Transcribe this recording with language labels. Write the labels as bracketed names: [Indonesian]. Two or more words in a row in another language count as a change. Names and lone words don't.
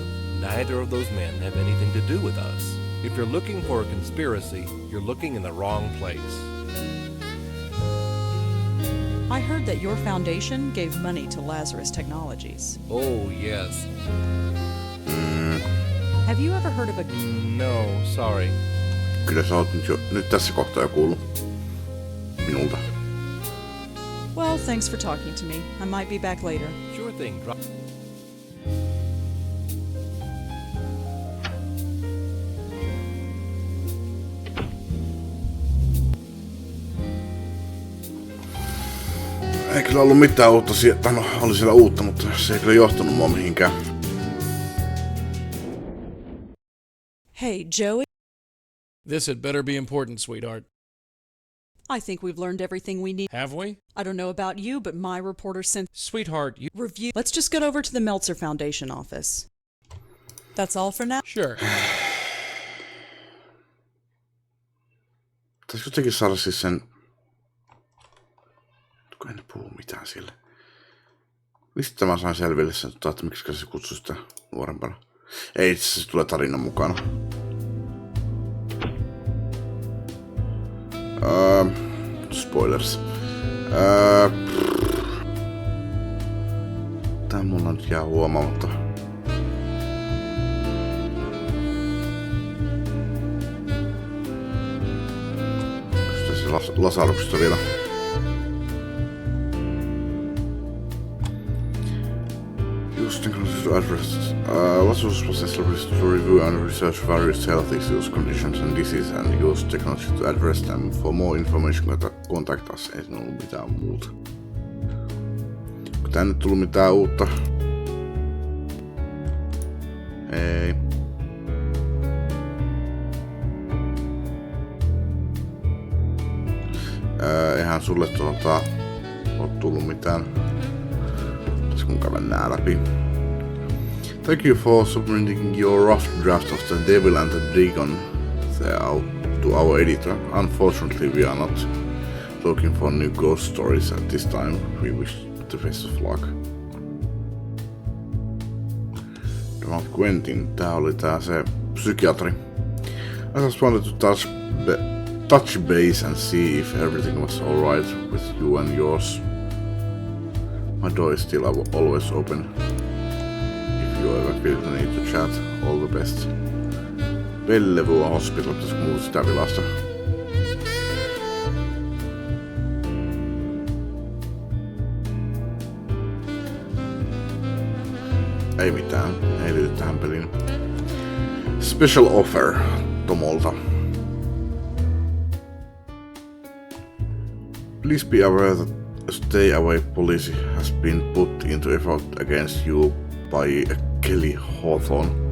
[English] Neither of those men have anything to do with us. If you're looking for a conspiracy, you're looking in the wrong place. I heard that your foundation gave money to Lazarus Technologies. Oh, yes. Have you ever heard of a... No, sorry. [Finnish] Kyllä sä oot nyt tässä kohtaa jo kuullut minulta. [English] Well, thanks for talking to me. I might be back later. Sure thing. [Finnish] Ei kyllä ollut mitään uutta sieltä. No, oli siellä uutta, mutta se ei kyllä johtanut mua mihinkään. [English] Hey, Joey. This had better be important, sweetheart. I think we've learned everything we need. Have we? I don't know about you, but my reporter sent... Sweetheart, you... Review... Let's just get over to the Meltzer Foundation office. That's all for now? Sure. [Finnish] Pitäisikö jotenkin saada siis sen... Kun en puhu mitään sille. Mistä mä sain selville sen, että miksi se kutsui sitä nuorempana? Ei, itse asiassa tulee tarinan mukana. Spoilers. Tää mulla nyt jää huomaamatta. Onko tässä Lasaruksesta vielä? [English] To address Lazarus was established to review and research various health issues, conditions and diseases and use technology to address them. For more information, contact us. [Finnish] Ei siinä ollut mitään muuta. Onko tää nyt tullut mitään uutta? Ei. Eihän sulle ole tullut mitään. Pitäisikö mun käydä nää läpi? [English] Thank you for submitting your rough draft of The Devil and the Dragon to our editor. Unfortunately, we are not looking for new ghost stories at this time. We wish the best of luck. [Finnish] Donald Quentin, tää oli se psykiatri. [English] I just wanted to touch base and see if everything was alright with you and yours. My door is still always open. If you ever feel the need to chat, all the best. Bellevue Hospital, [Finnish] pitäisikö muuta sitä vilasta? Ei mitään, ei liity tähän peliin. [English] Special offer Tomolta. Please be aware that a stay away policy has been put into effect against you by Kelly Hawthorne.